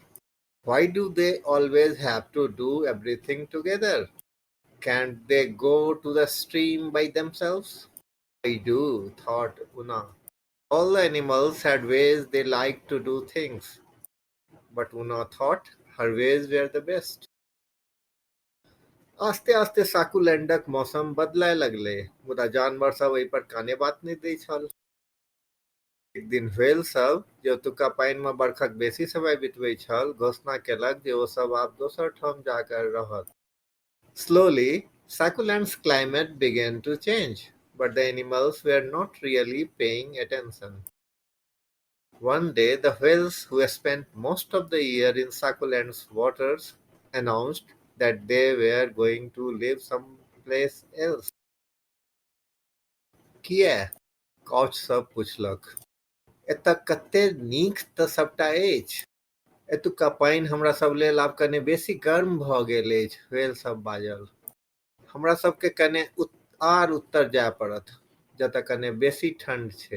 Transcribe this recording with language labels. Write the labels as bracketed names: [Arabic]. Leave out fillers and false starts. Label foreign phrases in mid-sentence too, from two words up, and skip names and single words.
[English] Why do they always have to do everything together? Can't they go to the stream by themselves? I do, thought Una. All the animals had ways they liked to do things, but Una thought her ways were the best. [Maithili] आस्ते आस्ते साकुलैंडक मौसम बदलय लगलै, मुदा जानवर सब एहि पर काने बात नहि दै छल. एक दिन व्हेल सब, जे ओतुका पानि में बरखक बेसी समय बितबै छल, घोषणा केलक जे ओ सब आब दोसर ठाम जाकर रहत. [English] Slowly, Sakuland's climate began to change, but the animals were not really paying attention. One day, the whales, who spent most of the year in Sakuland's waters, announced that they were going to live someplace else. [Maithili] किया? कौच सब पुछलक. एतय कते नीक तऽ सबटा अछि. एतुका पानि हमरा सब लेल आब कने बेसी गर्म भ गेल अछि, व्हेल सब बाजल. हमरा सबके कने आर उत्तर जाय पड़त, जतय कने बेसी ठंड छै.